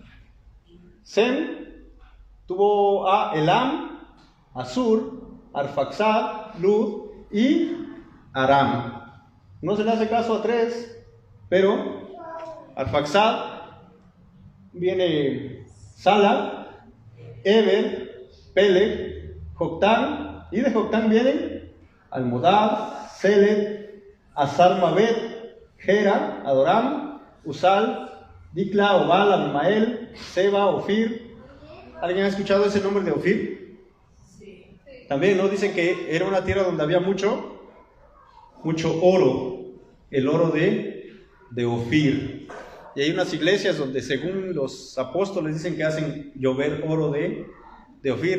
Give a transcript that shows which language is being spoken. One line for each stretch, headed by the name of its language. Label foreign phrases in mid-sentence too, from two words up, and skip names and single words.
Spanish: Sem tuvo a Elam, Asur, Arfaxad, Lud y Aram. No se le hace caso a 3, pero Arfaxad, viene Sala, Eber, Peleg, Joctán, y de Joctán vienen Almodad, Seled, Azar-Mabet, Gera, Adoram, Usal, Dikla, Obal, Abimael, Seba, Ofir. ¿Alguien ha escuchado ese nombre de Ofir? También, ¿no? Dicen que era una tierra donde había mucho oro, el oro de Ofir. Y hay unas iglesias donde, según los apóstoles, dicen que hacen llover oro de Ofir.